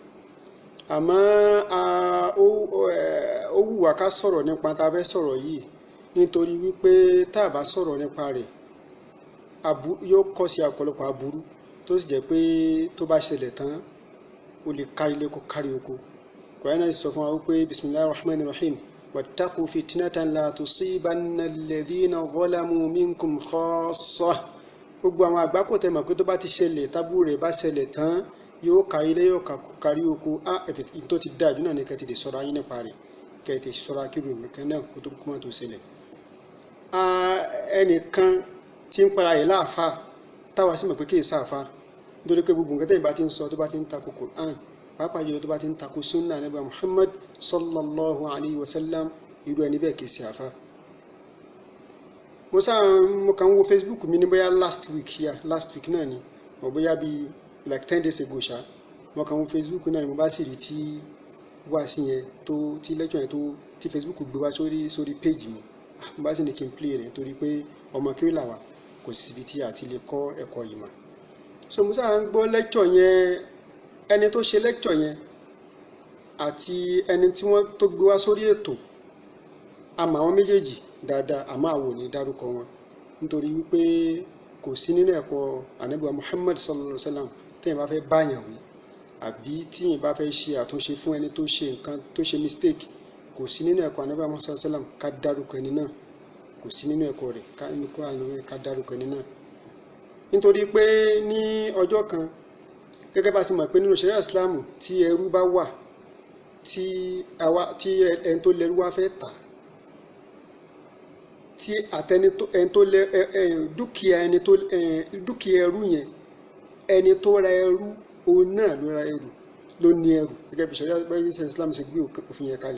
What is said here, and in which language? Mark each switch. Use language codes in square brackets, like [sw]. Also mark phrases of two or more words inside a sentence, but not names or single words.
[yo] Àmọ́ ó wù wá ká sọ̀rọ̀ nípa tá a fẹ́ sọ̀rọ̀ yìí nítorí wípé tá a bá sọ̀rọ̀ nípa rẹ̀ yóò kọ́ sí ọ̀pọ̀lọpọ̀ aburú tó sì jẹ́ pé tó bá ṣẹlẹ̀ tán ó lè kárí ilé kó kárí oko. Kùránì náà sọ fún wa wípé [ar] بسم الله الرحمن الرحيم واتقوا فتنة لا تصيبن الذين ظلموا منكم خاصة. [yo] Gbogbo àwọn àgbákò tẹ́ mọ̀ pé tó bá ti ṣẹlẹ̀ tábú rẹ̀ bá ṣẹlẹ̀ tán yóò kárí ilé yóò kárí oko. Tó ti dájú náà ní kẹ́ tètè ṣọ́ra yín nípa rẹ̀, kẹ́ tètè ṣọ́ra kírun nìkan náà kó tó kúmọ̀ tó ṣẹlẹ̀. Ẹnìkan tí ń para yìí láàfáà táwa sì mọ̀ pé kì í sáàfáà nítorí pé gbogbo nǹkan tẹ́yìn bá ti ń sọ tó bá ti ń takò Qur'an pàápàá jùlọ tó bá ti ń takò sunna Ànábì Muhammad [ar] صلى الله عليه وسلم [yo] irú ẹni bẹ́ẹ̀ kì í sáàfáà. Mo kàn ń wo Facebook mi ní bóyá [en] last week [yo] náà ni or bóyá bíi [en] like 10 days ago [yo] ṣá mo kàn ń wo Facebook náà ni mo bá sì rí tí wáàsí yẹn tí lecture yẹn tí Facebook gbé wá sórí page mi mo bá sì ní kí n play rẹ̀ torí pé ọmọ kí là wà kò síbi tí a ti lè kọ́ ẹ̀kọ́ ìmọ̀. So mo sáà ń gbọ́ lecture yẹn, ẹni tó ṣe lecture yẹn àti ẹni tí wọ́n tó gbé wá sórí ètò àmọ́ àwọn méjèèjì dáadáa àmọ́ àwọn ò ní dárúkọ wọn nítorí wípé kò sí nínú ẹ̀kọ́ Ànábì Muhammad [ar] صلى الله عليه وسلم [yo] tẹ́yìn bá fẹ́ báyàn wí àbí tíyìn bá fẹ́ ṣe àtúnṣe fún ẹni tó ṣe nǹkan tó ṣe mistake kò sí nínú ẹ̀kọ́ Ànábì Muhammad [ar] صلى الله عليه وسلم [yo] ká dárúkọ ẹni náà, kò sí nínú ẹ̀kọ́ rẹ̀ ká dárúkọ ẹni náà. Nítorí pé ní ọjọ́ kan gẹ́gẹ́ bá ti mọ̀ pé nínú ṣẹ̀ríà Islam tí ẹrú bá wà tí ẹni tó lẹ́rú wá fẹ́ tà tí dúkìá ẹrú yẹn ẹni tó ra ẹrú òun náà ló ra ẹrú ló ní ẹrú gẹ́gẹ́ bí ṣẹ̀ríà Islam ṣe gbé òfin yẹn kalẹ̀.